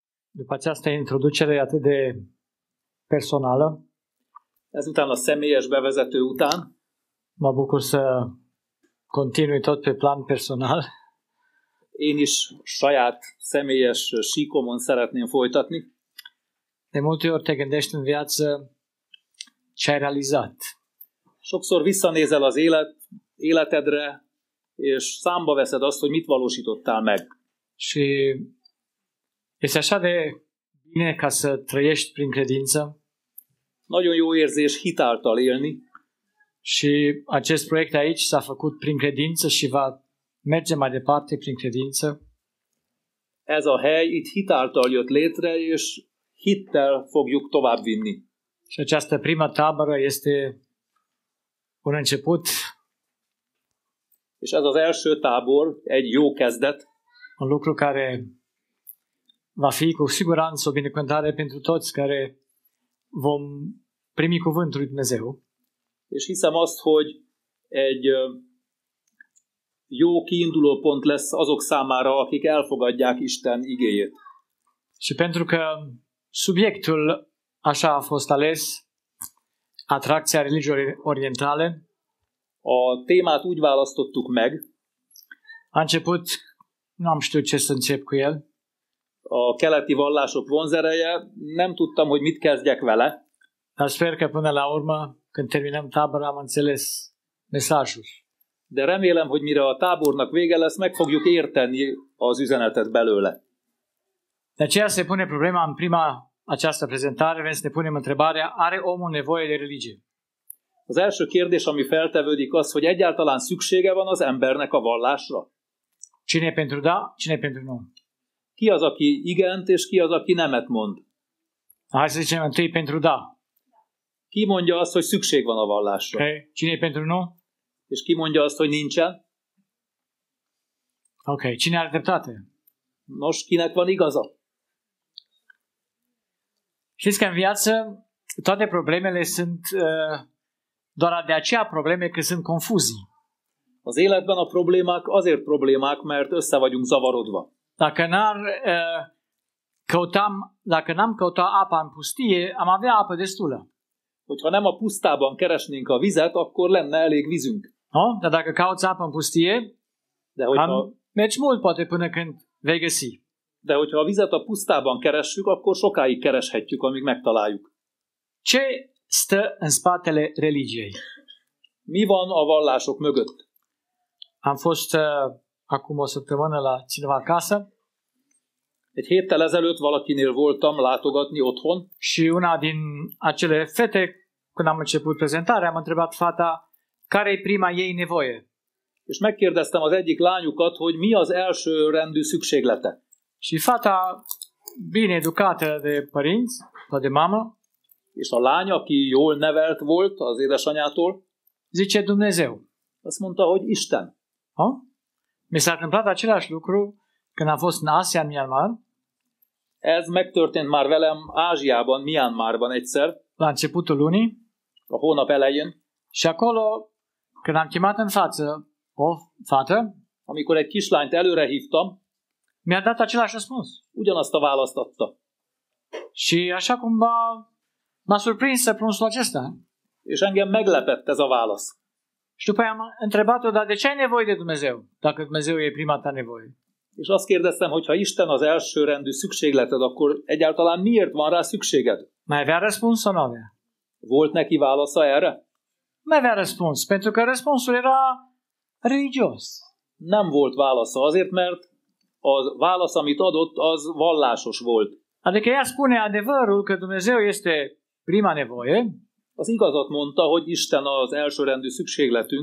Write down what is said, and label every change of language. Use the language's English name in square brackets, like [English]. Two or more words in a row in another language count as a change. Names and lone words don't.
[Romanian] După această introducere atât de personală, [Hungarian] ezután a személyes bevezető után [Romanian] mă bucur să continui tot pe plan personal. [Hungarian] én is saját személyes síkomon szeretném folytatni. [Romanian] De multe ori te gândești în viață ce ai realizat. [Hungarian] Sokszor visszanézel az életedre, és számba veszed azt, hogy mit valósítottál meg. [Romanian] Și este așa de bine ca să trăiești prin credință. [Hungarian] Nagyon jó érzés hitáltal élni, [Romanian] Și acest proiect aici s-a făcut prin credință și va merge mai departe prin credință. [Hungarian] ez a hely itt hitáltal jött létre, és hittel fogjuk továbbvinni. [Romanian] Și această primă tabără este un început, [Hungarian] És ez az első tábor egy jó kezdet, [Romanian] un lucru care va fi cu siguranță o binecuvântare pentru toți care vom primi cuvântul lui Dumnezeu. [Hungarian] és hiszem azt, hogy egy jó kiinduló pont lesz azok számára, akik elfogadják Isten igéjét. [Romanian] Și pentru că subiectul așa a fost ales, atracția religiilor orientale, [Hungarian] A témát úgy választottuk meg, [Romanian] a început, nu am știut ce să încep cu el, [Hungarian] a keleti vallások vonzereje, nem tudtam, hogy mit kezdjek vele, [Romanian] dar sper că până la urmă, când terminăm tabăra, am înțeles mesajul. [Hungarian] de remélem, hogy mire a tábornak vége lesz, meg fogjuk érteni az üzenetet belőle. [Romanian] De aceea se pune problema în prima această prezentare, vrem să ne punem întrebarea, are omul nevoie de religie? [Hungarian] Az első kérdés, ami feltevődik, az, hogy egyáltalán szüksége van az embernek a vallásra. [Romanian] Cine e pentru da, cine e pentru nu? [Hungarian] Ki az, aki igent, és ki az, aki nemet mond? [Romanian] Hai să zicem întâi pentru da. [Hungarian] Ki mondja azt, hogy szükség van a vallásra? [Romanian] Okay. Cine e pentru nu? [Hungarian] És ki mondja azt, hogy nincsen? [Romanian] Ok. Cine are dreptate? [Hungarian] Nos, kinek van igaza? [Romanian] Știți că în viață toate problemele sunt doar de aceea probleme că sunt confuzii. [Hungarian] Az életben a problémák azért problémák, mert össze vagyunk zavarodva. [Romanian] Dacă n-am căutat apa în pustie, am avea apă destulă. [Hungarian] Hogyha nem a pusztában keresnénk a vizet, akkor lenne elég vízünk. [Romanian] No? Dar dacă cauți apă în pustie, [Hungarian] De hogyha, [Romanian] mergi mult poate până când vei găsi. [Hungarian] hogyha a vizet a pusztában keressük, akkor sokáig kereshetjük, amíg megtaláljuk. [Romanian] Ce stă în spatele religiei? [Hungarian] Mi van a vallások mögött? [Romanian] Am fost acum o săptămână la cineva acasă [Hungarian] Egy héttel ezelőtt valakinél voltam látogatni otthon, [Romanian] și una din acele fete, când am început prezentarea, am întrebat fata care e prima ei nevoie. [Hungarian] és megkérdeztem az egyik lányukat, hogy mi az első rendű szükséglete. [Romanian] Și fata, bine educată de părinți sau de mamă, [Hungarian] És a lány, aki jól nevelt volt az édesanyától, [Romanian] zice Dumnezeu. [Hungarian] azt mondta, hogy Isten. [Romanian] Mi s-a întâmplat același lucru când am fost în Asia, în Myanmar, [Hungarian] Ez megtörtént már velem Ázsiában, Myanmarban egyszer, [Romanian] la începutul lunii, [Hungarian] a hónap elején, [Romanian] și acolo, când am chemat în față o fată, [Hungarian] amikor egy kislányt előre hívtam, [Romanian] mi-a dat același răspuns. [Hungarian] ugyanazt a választ adta. [Romanian] Și așa cum m-a surprins răspunsul acesta. [Hungarian] És engem meglepett ez a válasz. [Romanian] Și după aia am întrebat-o, dar de ce ai nevoie de Dumnezeu, dacă Dumnezeu e prima ta nevoie? [Hungarian] És azt kérdeztem, hogy ha Isten az elsőrendű szükségleted, akkor egyáltalán miért van rá szükséged? [Romanian] Mai avea răspuns sau nu avea? [Hungarian] Volt neki válasza erre? [Romanian] Mai avea răspuns, pentru că răspunsul era religios. [Hungarian] Nem volt válasza, azért, mert a válasz, amit adott, az vallásos volt. [Romanian] Adică ea spune adevărul că Dumnezeu este prima nevoie, [Hungarian] Az igazat mondta, hogy Isten az elsőrendű szükségletünk,